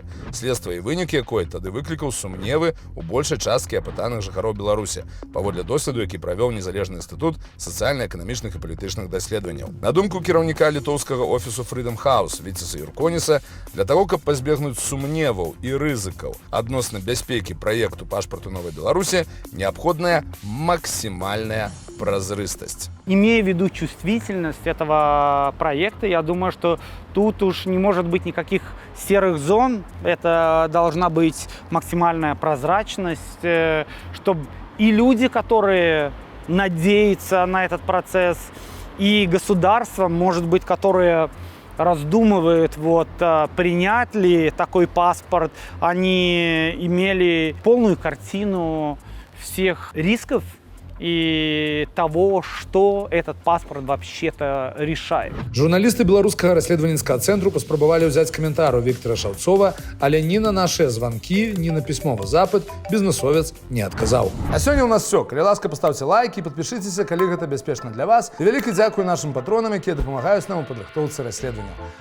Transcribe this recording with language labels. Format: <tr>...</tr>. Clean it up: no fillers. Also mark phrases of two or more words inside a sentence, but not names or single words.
<be>Следства і вынік якой тады выклікаў сумневы ў большай часткі апытаных жыхароў Беларусі, паводле досведу, які правёў незалежны інстытут сацыяльна-эканамічных і палітычных даследаванняў. На думку кіраўніка літоўскага офісу Freedom House Віцеса Юрконіса, для таго, каб пазбегнуць сумневаў і рызыкаў адносна бяспекі праекту пашпарту Новай Беларусі,</be> <ru>необходная максимальная прозрыстость. Имея в виду чувствительность этого проекта, я думаю, что тут уж не может быть никаких серых зон. Это должна быть максимальная прозрачность, чтобы и люди, которые надеяться на этот процесс, и государство, может быть, которые раздумывают, принять ли такой паспорт. Они имели полную картину всех рисков и того, что этот паспорт вообще-то решает.</ru> <be>Журналісты беларускага расследавальніцкага цэнтру паспрабавалі ўзяць каментар у Віктора Шаўцова, але ні на нашыя званкі, ні на пісьмовы запыт бізнесовец не адказаў. А сёння ў нас все. Калі ласка, паставце лайки, подпішыцеся, калі гэта бяспечна для вас. І вялікі дзякуй нашым патронам, якія дапамагаюць нам у падрыхтоўцы расследавання.</be>